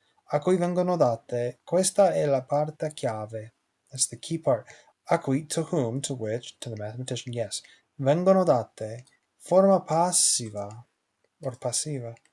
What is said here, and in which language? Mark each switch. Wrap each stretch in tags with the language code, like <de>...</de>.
<it>A cui vengono date, questa è la parte chiave.</it> <en>That's the key part.</en> <it>A cui,</it> <en>to whom, to which, to the mathematician, yes.</en> <it>Vengono date, forma passiva, or passiva.</it>